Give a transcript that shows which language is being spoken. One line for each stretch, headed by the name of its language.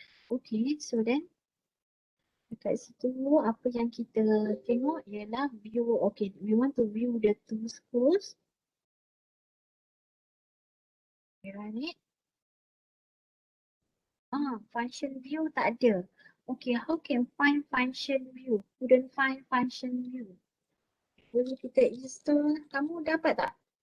Malay: Okay, so then dekat situ apa yang kita tengok ialah view.
English: Okay, we want to view the two screws. We run it. Function view
Malay: tak ada.
English: Okay, how can find function view? Couldn't find function view.
Malay: Boleh kita install, kamu dapat tak?